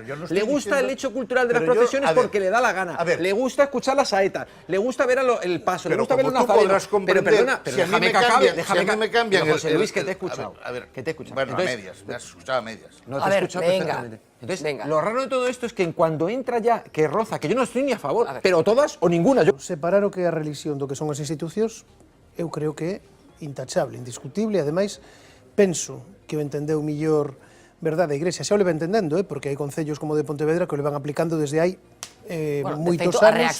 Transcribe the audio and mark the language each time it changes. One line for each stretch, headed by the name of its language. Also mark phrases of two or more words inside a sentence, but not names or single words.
Spanish: Le gusta el hecho cultural de las procesiones porque le da la gana. Le gusta escuchar las saetas, le gusta ver el paso, le gusta ver los nazarenos. Pero perdona, déjame que acabe. José Luis, que te he escuchado. Bueno, a medias, me has escuchado a medias. No te he escuchado perfectamente. Entonces, lo raro de todo esto es que en cuando entra ya, que roza, que yo no estoy ni a favor, pero todas o ninguna.
Galician: Separar o que é a religión do que son as institucións, eu creo que é intachable, indiscutible, e ademais penso que o entendeu millor verdade a Igrexa, xa o leva entendendo, porque hai concellos como de Pontevedra que o levan aplicando desde hai moitos anos.